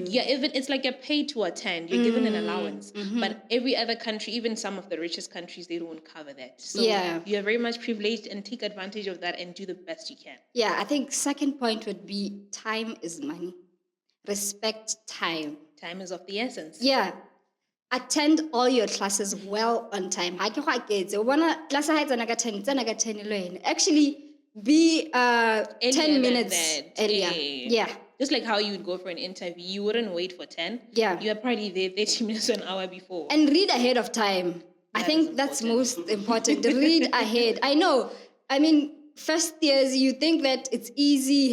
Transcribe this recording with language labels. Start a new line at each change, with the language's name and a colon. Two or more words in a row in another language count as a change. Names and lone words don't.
English: Even it's like you're paid to attend. You're given an allowance. But every other country, even some of the richest countries, they don't cover that. So Yeah. you're very much privileged, and take advantage of that and do the best you can. Yeah, I think second point would be time is money. Respect time. Time is of the essence. Yeah. Attend all your classes well on time.
Southern Sotho: Ha ke go aketse. O bona class ha e tsena ka 10, tsena ka 10 le wena.
English: Actually, be 10 than minutes that. earlier. Yeah. Just like how you would go for an interview, you wouldn't wait for 10. Yeah. You are probably there 30 minutes, an hour before. And read ahead of time. I That think is that's important. most important. Read ahead. I know. I mean, first years, you think that it's easy.